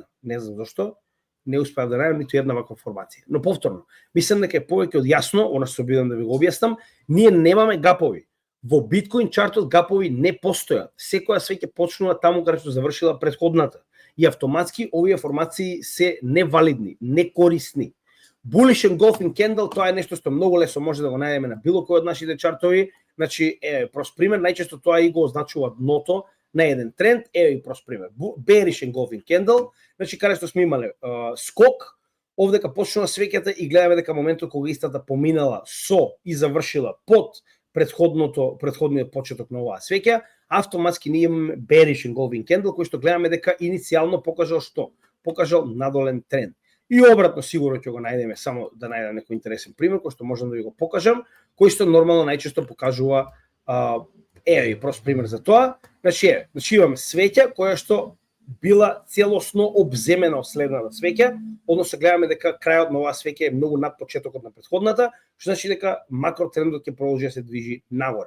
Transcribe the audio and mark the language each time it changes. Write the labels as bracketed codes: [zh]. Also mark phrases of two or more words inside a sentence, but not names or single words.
[mk] Не знам зашто, не успеав да најдам ниту една ваква информација. Но повторно, мислам дека е повеќе од јасно, она се обидам да ви го објаснам, ние немаме гапови. Во биткоин чартот гапови не постојат. Секоја свеќе почнува таму каде што завршила претходната. И автоматски овие информации се невалидни, некорисни. [en] Bullish engulfing candle, [mk] тоа е нешто што многу лесно може да го најдеме на било кој од нашите чартови. Значи, прост пример, најчесто тоа и го означува дното на еден тренд, и прост пример. [en] Bearish engulfing candle, [mk] значи каде што сме имале скок, овдека почнува свеќата и гледаме дека моментот кога истата поминала со и завршила под претходниот почеток на оваа свеќа, автоматски ние имаме [en] bearish engulfing candle [mk] кој што гледаме дека иницијално покажал што? Покажал надолен тренд. И обратно сигурно ќе го најдеме, само да најдам некој интересен пример кој што можам да ви го покажам, кој што нормално најчесто покажува и прост пример за тоа. Значи имаме свеќа која што била целосно обземена од следната свеќа, односно гледаме дека крајот на оваа свеќа е многу над почетокот на претходната, што значи дека макротрендот ќе продолжи да се движи нагоре.